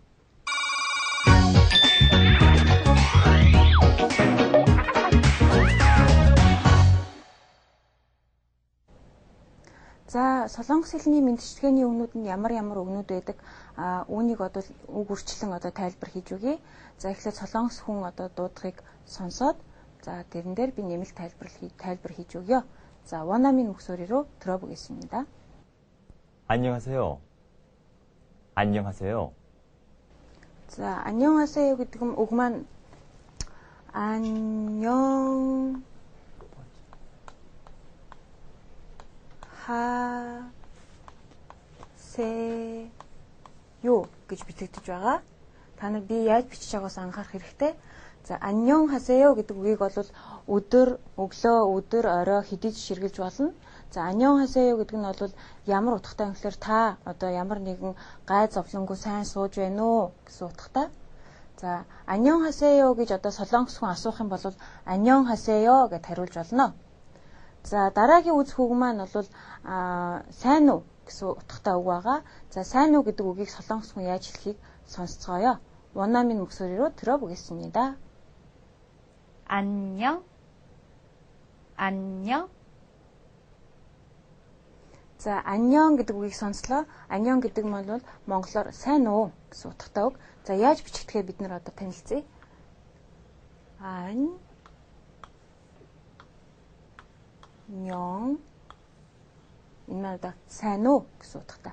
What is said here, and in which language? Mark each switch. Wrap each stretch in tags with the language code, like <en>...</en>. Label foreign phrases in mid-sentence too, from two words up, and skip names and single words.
<mn>За солонгос хэлний мэдчилгээний өгнүүд нь ямар өгнүүд байдаг? Үүнийг үг үрчлэн тайлбар хийж өгье. За эхлээд солонгос хүн дуудахыг сонсоод за тэрэн дээр би нэмэлт тайлбар хийж өгье. За</mn> <ko>원어민 목소리로 들어보겠습니다. 안녕하세요. 안녕하세요. 자, 안녕하세요</ko> <mn>гэдэг үг маань</mn> <ko>안녕 하세요</ko> <mn>гэж бичигдэж байгаа. Та нар би яаж бичиж байгаагаас анхаарах хэрэгтэй. За 안녕하세요 гэдэг үгийг бол өдөр, өглөө, өдөр, орой хэдий жишэргэлж болно. За 안녕하세요 гэдэг нь бол ямар утгатай юм гэхээр та ямар нэгэн гай зовлонгүй сайн сууж байна уу гэсэн утгатай. За 안녕하세요 гэж солонгос хүн асуух юм бол 안녕하세요 гэж хариулж болно. За дараагийн үзэх үг маань бол сайн уу гэсэн утгатай үг байгаа. За сайн уу гэдэг үгийг солонгос хүн яаж хэлхийг сонсцгоё.</mn> <ko>원어민 목소리로 들어보겠습니다. 안녕. 안녕.</ko> <mn>За 안녕 гэдэг үгийг сонслоо. 안녕 гэдэг нь бол монголоор сайн уу гэсэн утгатай үг. За яаж бичигдэхээ бид нар танилцъя.</mn> <ko>안녕.</ko> <mn>Энэ сайн уу гэсэн утгатай.</mn>